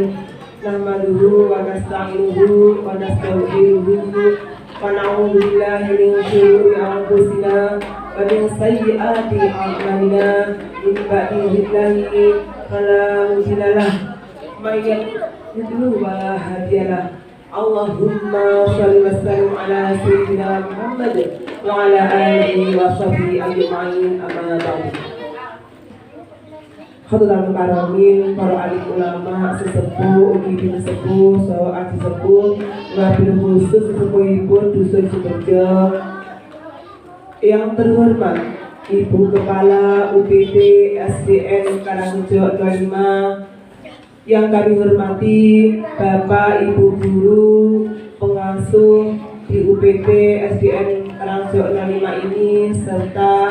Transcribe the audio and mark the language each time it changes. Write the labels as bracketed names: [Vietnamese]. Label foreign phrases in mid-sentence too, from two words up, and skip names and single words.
[Arabic] نحمده ونستعينه ونستغفره ونعوذ بالله من شرور أنفسنا ومن سيئات أعمالنا. من يهده الله فلا مضل له ومن يضلل فلا هادي له. اللهم صل وسلم على سيدنا محمد وعلى آله وصحبه أجمعين أما بعد. حاضرين كرامين, [Indonesian] para alim ulama, sesepuh, ibu sesepuh, sahabat sesepuh, [Arabic] وبالخصوص [Indonesian] sesepuh-ibu dusun Suberjo. Yang terhormat Ibu Kepala UPT SDN Karangrejo 05, yang kami hormati Bapak Ibu Guru pengasuh di UPT SDN Karangrejo 05 ini, serta